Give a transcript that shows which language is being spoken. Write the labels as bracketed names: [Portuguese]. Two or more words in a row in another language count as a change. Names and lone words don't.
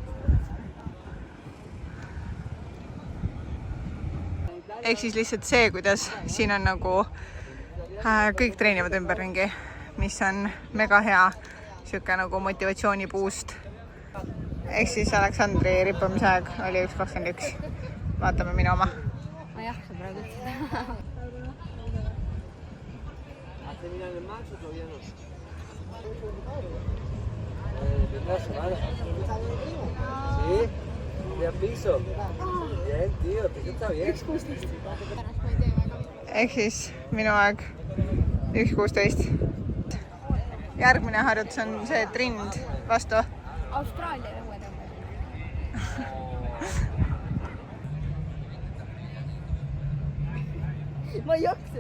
[Estonian] Ehk siis lihtsalt see, kuidas siin on nagu kõik treenivad ümberringi, mis on mega hea siuke nagu motivatsiooni boost. Ehk siis Aleksandri rippamise aeg oli 1.21. Vaatame minu oma. Ma ei jaksa praegu üldse. [Spanish] Sí, de piso. Bien, tío, está bien. [Estonian] Ehk siis minu aeg 1.16. järgmine harjutus on see, et rind vastu. Austraalia õuetõmbe. Ma ei jaksa.